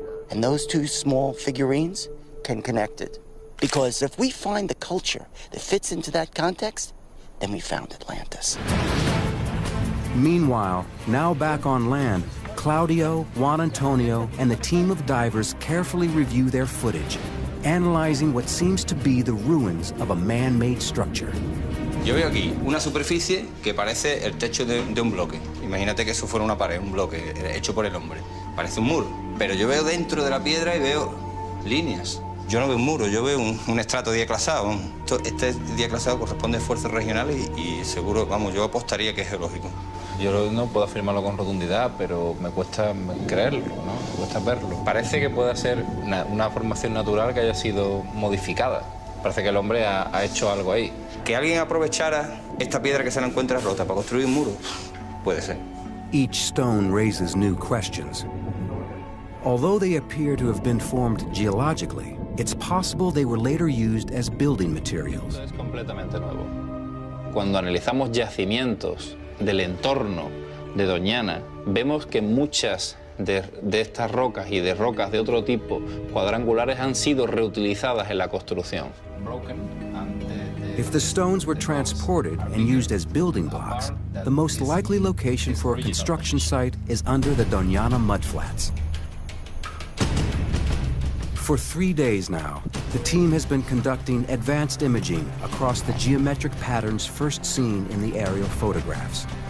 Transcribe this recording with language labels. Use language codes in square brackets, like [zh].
[en] And those two small figurines can connect it. Because if we find the culture that fits into that context, then we found Atlantis. Meanwhile, now back on land, Claudio, Juan Antonio, and the team of divers carefully review their footage, analyzing what seems to be the ruins of a man-made structure. [es] Yo veo aquí una superficie que parece el techo de un bloque. Imagínate que eso fuera una pared, un bloque hecho por el hombre. Parece un muro. Pero yo veo dentro de la piedra y veo líneas. Yo no veo un muro, yo veo un estrato diaclasado. Este diaclasado corresponde a fuerzas regionales y seguro, vamos, yo apostaría que es geológico. Yo no puedo afirmarlo con rotundidad, pero me cuesta creerlo, ¿no? Me cuesta verlo. Parece que pueda ser una formación natural que haya sido modificada. Parece que el hombre ha hecho algo ahí. Que alguien aprovechara esta piedra que se la encuentra rota para construir un muro, puede ser. [en] Each stone raises new questions. Although they appear to have been formed geologically, it's possible they were later used as building materials. [es] Es completamente nuevo. Cuando analizamos yacimientos del entorno de Doñana, vemos que muchas de estas rocas y de rocas de otro tipo cuadrangulares han sido reutilizadas en la construcción. [en] If the stones were transported and used as building blocks, the most likely location for a construction site is under the Doñana mudflats. For 3 days now, the team has been conducting advanced imaging across the geometric patterns first seen in the aerial photographs.